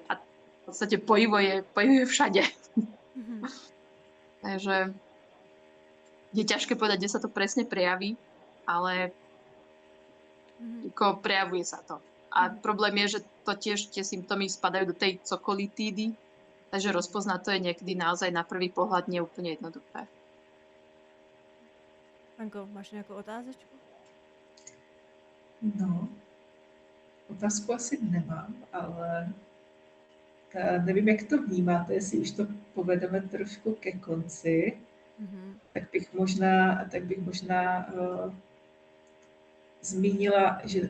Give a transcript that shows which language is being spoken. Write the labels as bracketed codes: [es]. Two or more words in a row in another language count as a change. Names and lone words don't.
[sk] A v podstate pojivo je všade. Takže je ťažké povedať, kde sa to presne prejaví, ale ako prejavuje sa to. A problém je, že to tiež tie symptómy spadajú do tej cokolitídy, takže rozpoznať to je niekedy naozaj na prvý pohľad neúplne jednoduché. Anko, máš nejakú otázečku? No, [cs] otázku asi nemám, ale nevím, jak to vnímáte, jestli už to povedeme trošku ke konci, tak bych možná zmínila, že